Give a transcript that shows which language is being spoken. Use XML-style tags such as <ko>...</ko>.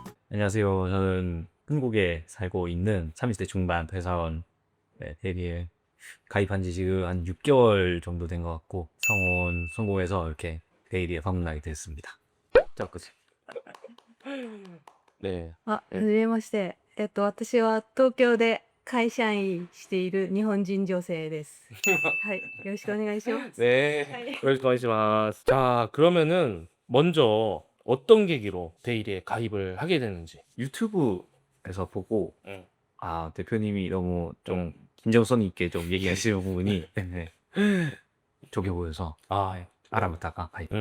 <ko>안녕하세요. 저는 한국에 살고 있는 30대 중반 회사원 대리에 가입한 지 지금 한 6개월 정도 된 것 같고 성원 성공해서 이렇게 데일리에 방문하게 됐습니다. 자, 그치? 네.</ko> <ja>はじめまして。私は東京で会社員している日本人女性です。はい、よろしくお願いします。</ja> <ko>네. 웰컴하시마스. 자, 그러면은 먼저 어떤 계기로 데일리에 가입을 하게 되는지. 유튜브에서 보고 대표님이 너무 좀 진정성 있게 좀 얘기하시는 부분이 좋게 보여서 알아보다가 가입.</ko>